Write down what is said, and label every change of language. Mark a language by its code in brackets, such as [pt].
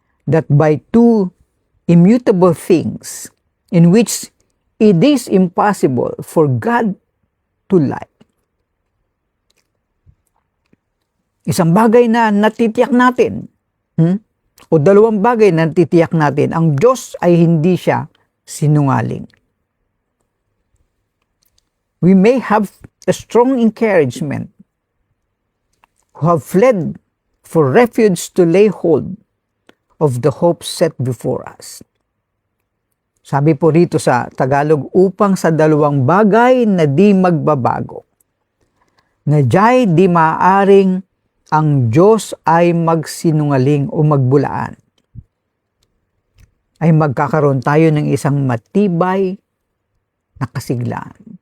[en] That by two immutable things in which it is impossible for God to lie. [tl] Isang bagay na natitiyak natin, o dalawang bagay na natitiyak natin, ang Diyos ay hindi siya sinungaling. [en] We may have a strong encouragement who have fled for refuge to lay hold of the hope set before us. [tl] Sabi po rito sa Tagalog, upang sa dalawang bagay na di magbabago, na diya'y di maaring ang Diyos ay magsinungaling o magbulaan, ay magkakaroon tayo ng isang matibay na kasiglahan.